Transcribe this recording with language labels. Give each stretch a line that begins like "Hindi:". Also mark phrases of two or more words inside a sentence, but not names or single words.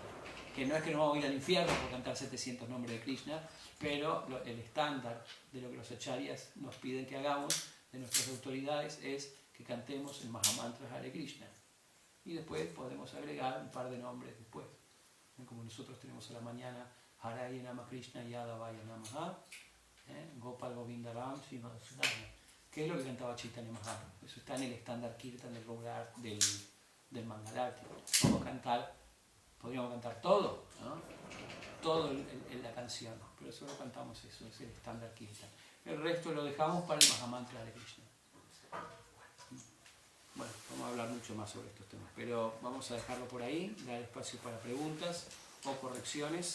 Spanish: Que no es que nos vamos a ir al infierno por cantar 700 nombres de Krishna, pero el estándar de lo que los acharyas nos piden que hagamos, de nuestras autoridades, es que cantemos el Mahamantra Hare Krishna. Y después podemos agregar un par de nombres después. Como nosotros tenemos a la mañana
Sanskrit: हरय नम कृष्ण यादवाय नमः, गोपाल गोविन्द राम श्रीमद् सुधन.
Spanish: ¿Qué es lo que cantaba Chaitanya Mahaprabhu? Eso está en el estándar kirtan del Gaurar, del Mangalarti. Podríamos cantar todo, ¿no? Todo en la canción, pero solo cantamos eso, es el estándar kirtan. El resto lo dejamos para el Mahamantra de Krishna. Bueno, vamos a hablar mucho más sobre estos temas, pero vamos a dejarlo por ahí, dar espacio para preguntas o correcciones.